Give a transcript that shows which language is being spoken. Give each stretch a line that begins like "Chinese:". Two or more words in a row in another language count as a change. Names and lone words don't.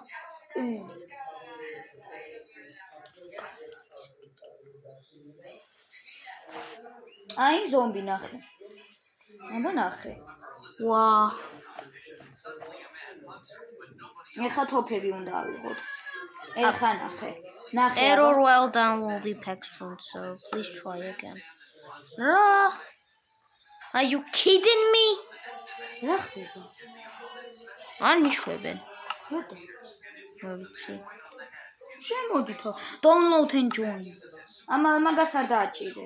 Georgian: აი ზომბი ნახე აბა ნახე ვა. ეხა თოფები უნდა ავიღოთ ეხა ნახე
English: Error while downloading packs from so please try again. რა? Are you kidding me?
Georgian: რა ხდება არ მიშვებენ. რატო რა ვიცი. შემოდითო
English: download and join
Georgian: მაგას არ დააჭირე